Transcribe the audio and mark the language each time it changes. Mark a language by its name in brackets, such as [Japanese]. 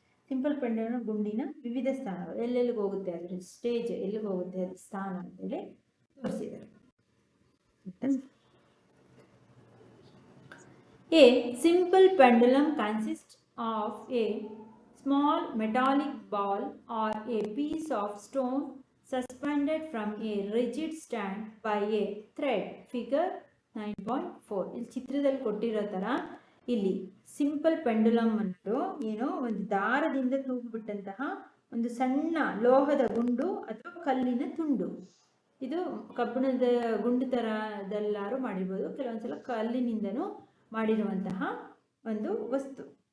[Kannada] Simple pendulum ಗುಂಡಿನ ವಿವಿಧ ಸ್ಥಾನಗಳು, ಎಲ್ಲೆಲ್ಲಿಗೆ ಹೋಗುತ್ತೆ, ಅದರ ಸ್ಟೇಜ್ ಎಲ್ಲಿಗೆ ಹೋಗುತ್ತೆ, ಅದ್ರ ಸ್ಥಾನ ಅಂತೇಳಿ ತೋರಿಸಿದ್ದಾರೆ. [English] A simple pendulum consist of a small metallic ball or a piece of stone suspended from a rigid stand by a thread. Figure 9.4. [Kannada] ಇಲ್ಲಿ ಚಿತ್ರದಲ್ಲಿ ಕೊಟ್ಟಿರೋ ಥರ ಇಲ್ಲಿ ಸಿಂಪಲ್ ಪೆಂಡುಲಮ್ ಅನ್ನೋದು ಏನೋ ಒಂದು ದಾರದಿಂದ ತೂಗುಬಿಟ್ಟಂತಹ ಒಂದು ಸಣ್ಣ ಲೋಹದ ಗುಂಡು ಅಥವಾ ಕಲ್ಲಿನ ತುಂಡು. ಇದು ಕಬ್ಬಿಣದ ಗುಂಡು ಥರದೆಲ್ಲರೂ ಮಾಡಿರ್ಬೋದು, ಕೆಲವೊಂದ್ಸಲ ಕಲ್ಲಿನಿಂದನೂ ಮಾಡಿರುವಂತಹ ಒಂದು ವಸ್ತು.